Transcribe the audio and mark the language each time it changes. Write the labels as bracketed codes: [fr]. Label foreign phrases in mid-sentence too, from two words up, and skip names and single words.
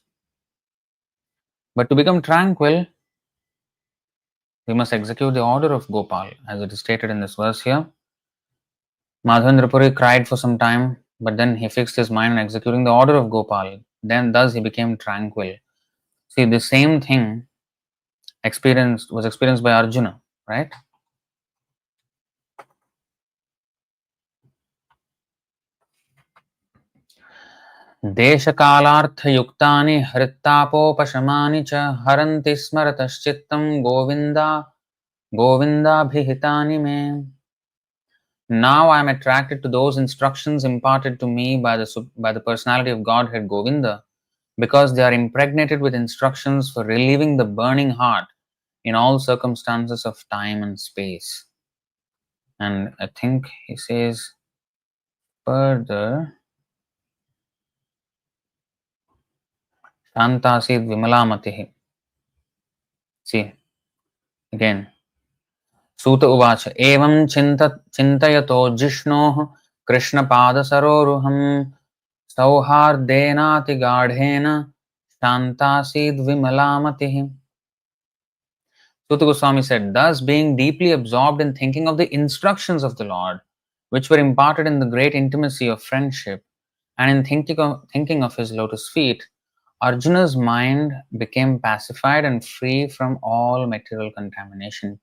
[en] But to become tranquil, we must execute the order of Gopal, as it is stated in this verse here. Mādhavendra Purī cried for some time, but then he fixed his mind on executing the order of Gopal. Then thus he became tranquil. See, the same thing was experienced by Arjuna, right? [sa] देशकालार्थयुक्तानि हृत्तापोपशमानि च हरन्ति स्मरतश्चित्तं गोविन्दाभिहितानि मे. [en] Now I am attracted to those instructions imparted to me by the personality of Godhead Govinda, because they are impregnated with instructions for relieving the burning heart in all circumstances of time and space. And I think he says further, [sa] शान्तासीद् विमलामतिः. [en] See, again, [sa] सूत उवाच, एवं चिन्तयतो जिष्णोः कृष्ण पाद सरोरुहम् सौहार्देनाति गाढेन शान्तासीद् विमलामतिः. [en] Suta Goswami said, thus being deeply absorbed in thinking of the instructions of the Lord, which were imparted in the great intimacy of friendship, and in thinking of his lotus feet, Arjuna's mind became pacified and free from all material contamination.